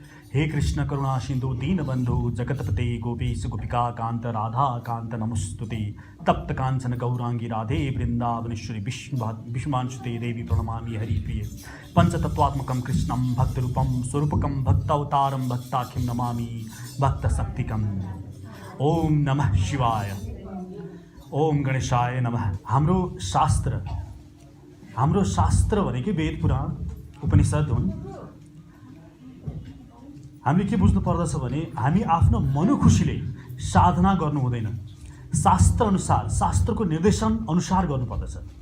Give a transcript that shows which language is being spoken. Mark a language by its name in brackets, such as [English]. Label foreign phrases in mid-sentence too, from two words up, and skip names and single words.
[Sanskrit] हे कृष्ण करुणा सिंधु दीनबंधु जगतपते गोपीश गोपिका कांत राधा कांत नमस्तुते तप्त कांचन गौरांगी राधे वृंदावनेश्वरी विष्णुमांशुते देवी प्रणमामि हरिप्रिये पंचतत्वात्मकं कृष्णं भक्तरूपं स्वरूपकं भक्तावतारं भक्ताख्यं नमामि भक्तशक्तिकम्। ओम नमः शिवाय। ओम गणेशाय नमः। [Nepali] हाम्रो शास्त्र भनेकै वेद पुराण उपनिषद हुन्। हामीले के बुझ्नु पर्दछ भने हामी आफ्नो मनोखुसीले साधना गर्नु हुँदैन, शास्त्र अनुसार शास्त्रको निर्देशन अनुसार गर्नुपर्दछ।